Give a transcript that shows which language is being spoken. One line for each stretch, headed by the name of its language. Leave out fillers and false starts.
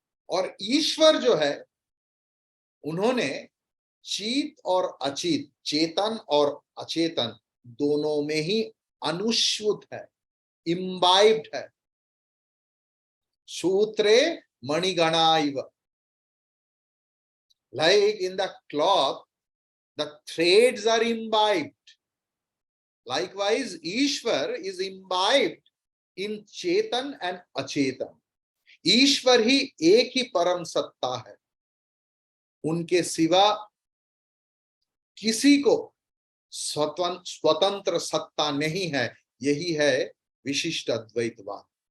Hindi: और ईश्वर जो है, उन्होंने चित और अचित, चेतन और अचेतन दोनों में ही अनुस्यूत है, इम्बाइब्ड है।
Sanskrit: सूत्रे मणिगणाइव,
English: like in the cloth the threads are imbibed, likewise Ishwar is imbibed in chetan and achetan.
Hindi: ईश्वर ही एक ही परम सत्ता है, उनके सिवा किसी को स्वतंत्र सत्ता नहीं है। यही है विशिष्ट अद्वैतवाद।